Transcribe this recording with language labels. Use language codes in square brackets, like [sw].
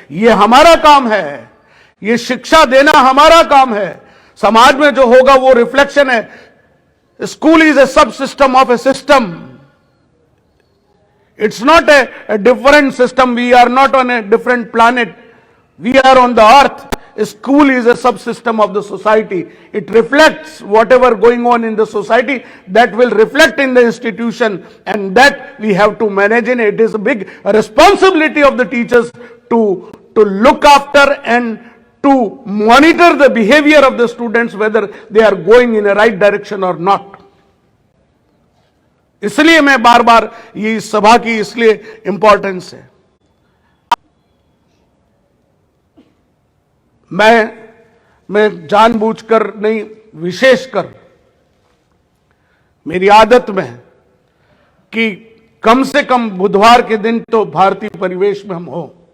[hi] ये हमारा काम है, ये शिक्षा देना हमारा काम है। समाज में जो होगा वो रिफ्लेक्शन है। [en] School is a subsystem of a system. It's not a different system. We are not on a different planet, we are on the earth. School is a subsystem of the society. It reflects whatever going on in the society, that will reflect in the institution, and that we have to manage in. It is a big responsibility of the teachers to look after and to monitor the behavior of the students, whether they are going in a right direction or not. [hi] इसलिए मैं बार बार ये सभा की इसलिए importance है। मैं जानबूझकर नहीं, विशेषकर मेरी आदत में है कि कम से कम बुधवार के दिन तो भारतीय परिवेश में हम हो।